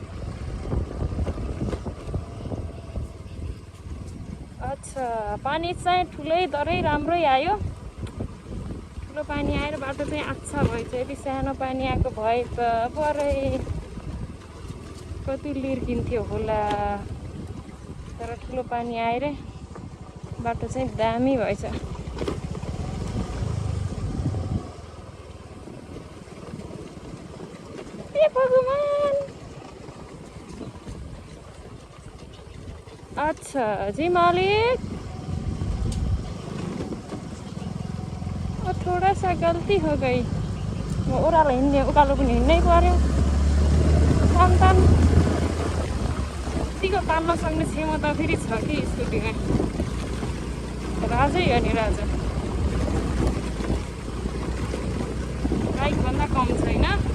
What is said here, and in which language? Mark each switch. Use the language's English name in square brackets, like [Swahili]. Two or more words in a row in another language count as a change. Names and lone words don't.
[Nepali] अच्छा, पानी चाहिँ ठुलै तरै राम्रै आयो। ठुलो पानी आएर बाटो चाहिँ अच्छा भएछ। यदि सानो पानी आएको भए त परै कति लिर्किन्थ्यो होला। तर ठुलो पानी आएर बाटो चाहिँ दामी भएछ। हे भगवान। [Hindi] अच्छा जी मालिक, थोड़ा सा गलती हो गई। [Nepali] वो ओह्रालो हिँड्ने उकालो पनि हिँड्नै पर्यो। तान यतिको तान्न सक्ने क्षमता फेरि छ कि स्कुटीमा। राजै हो नि राजा। बाइकभन्दा कम छैन।